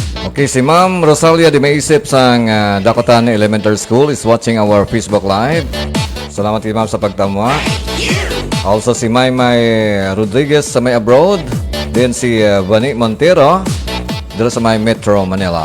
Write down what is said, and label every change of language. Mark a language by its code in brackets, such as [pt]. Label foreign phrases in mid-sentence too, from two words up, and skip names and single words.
[en] Okay, si Ma'am Rosalia di Maisip sang Dakotan Elementary School is watching our Facebook Live. [hil] Salamat kay Ma'am sa pagtamwa. Also si Maymay Rodriguez sa may abroad. [tl] Then si Vani Montero dito sa may Metro Manila.